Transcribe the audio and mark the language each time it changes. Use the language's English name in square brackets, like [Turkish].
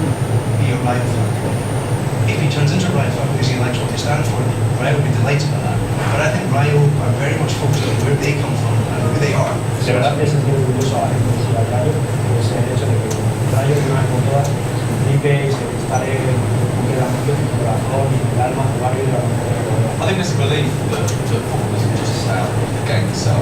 [English] If he turns into Rayo because he likes what they stand for, Rayo would be delighted by that. But I think Rayo are very much focused on where they come from and who they are. [Spanish] De verdad que es muy orgulloso a la gente de Ciudad Rayo, pues el hecho de que Rayo de una vez por todas limpie y se instale en la corazón y el alma del barrio de la comunidad. [English] I think there's a belief that football isn't just about the game itself.